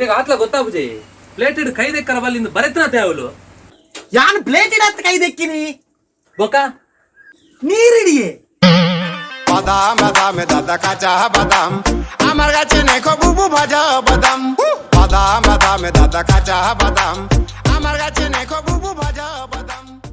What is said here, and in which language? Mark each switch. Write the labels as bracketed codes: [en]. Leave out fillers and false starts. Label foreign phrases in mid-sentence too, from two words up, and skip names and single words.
[tcy] ಅತ್ಲ ಗೊತ್ತಾ ಬುಜಿ ಪ್ಲೇಟೆಡ್ ಕೈ ದೆಕ್ಕರ ಬಲ್ಲಿಂದ ಬರೆತನತೆ ಅವಳು ಯಾನ್ ಪ್ಲೇಟೆಡ್ ಹತ್ತು ಕೈ ದೆಕ್ಕಿನಿ ಬೊಕ ನೀರಿಡಿಯೇ [bn] বাদাম বাদামে দাদা কাঁচা বাদাম আমার কাছে নেখো বুবু ভাজা বাদাম বাদাম বাদামে দাদা কাঁচা বাদাম আমার কাছে নেখো বুবু ভাজা বাদাম